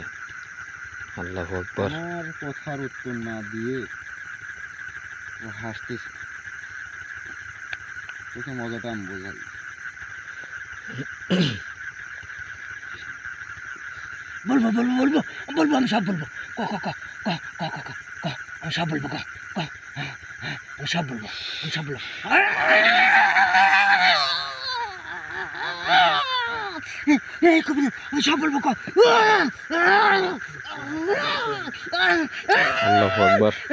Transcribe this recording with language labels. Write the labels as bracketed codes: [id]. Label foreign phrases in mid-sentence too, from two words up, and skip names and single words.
[ar] الله أكبر. [bn] আমার কথার উত্তর না দিয়ে ও হাসতেছে। তোকে মজাটা আমি বোঝাই। বলবো বলবো বলবো বলবো, আমি সব বলবো। ক ক ক ক ক ক ক ক আমি সব বলবো। ক ক আমি সব বলবো, আমি সব বলবো। এই কবিতা আমি সব বলবো। ক [ar] الله أكبر.